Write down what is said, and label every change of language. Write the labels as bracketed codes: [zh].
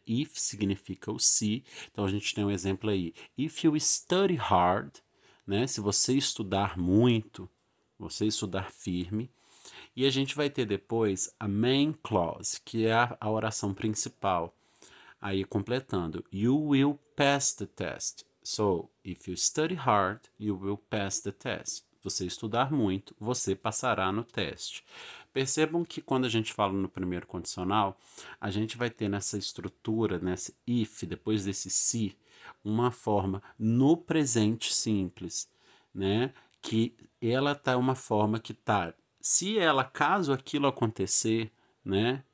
[pt] If significa o se. Então a gente tem um exemplo aí. [en] If you study hard, [pt] né? Se você estudar muito, você estudar firme. E a gente vai ter depois a main clause, que é a oração principal. Aí completando, [en] you will pass the test. So, if you study hard, you will pass the test. [pt] Você estudar muito, você passará no teste. Percebam que quando a gente fala no primeiro condicional, a gente vai ter nessa estrutura, nesse if, depois desse se, uma forma no presente simples, né? Que ela tá uma forma que tá, se ela, caso aquilo acontecer, né?